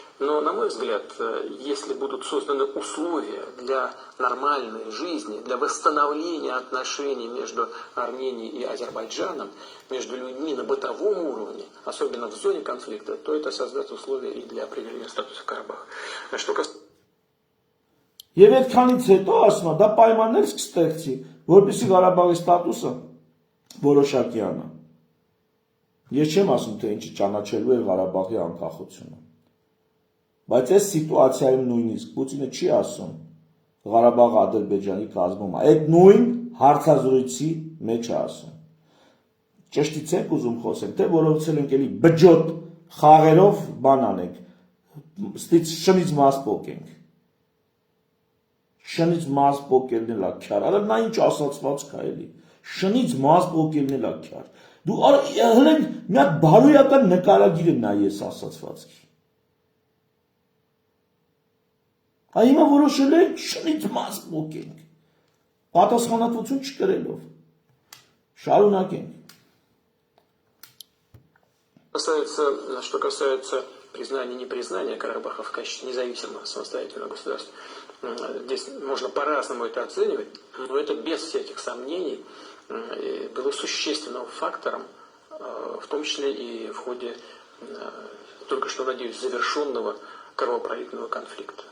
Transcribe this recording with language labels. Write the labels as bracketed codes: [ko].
[ru] Но, на мой взгляд, если будут созданы условия для нормальной жизни, для восстановления отношений между Арменией и Азербайджаном, между людьми на бытовом уровне, особенно в зоне конфликта, то это создаст условия и для определения статуса Карабаха. Что касается... [hy] Եվ այդքանից հետո ասում է, դա պայմաններ կստեղծի, որպեսզի Ղարաբաղի ստատուսը որոշակի անա։ Ես չեմ ասում, թե ինչի ճանաչելու է Ղարաբաղի անկախությունը։ Բայց այս սիտուացիայում նույնիսկ Պուտինը չի ասում Ղարաբաղը Ադրբեջանի կազմում է։ Այդ նույն հարցազրույցի մեջ է ասում։ Ճշտից եք ուզում խոսեմ, թե որովհետև ենք էլի բջոտ խաղերով բան անենք, ստից շնից մաս պոկենք։ Շնից մաս պոկելն էլ ակյար, արա նա ինչ ասացված կա էլի, շնից մաս պոկելն էլ ակյար, դու հլենք մի հատ բարոյական նկարագիր եմ նա ես ասացվածքի, հիմա որոշել ենք շնից մաս պոկենք, պատասխանատվություն չկրելով, շարունակենք։ [ru] Что касается признания и непризнания Карабаха в качестве независимого самостоятельного государства, здесь можно по-разному это оценивать, но это без всяких сомнений было существенным фактором, в том числе и в ходе только что, надеюсь, завершенного кровопролитного конфликта.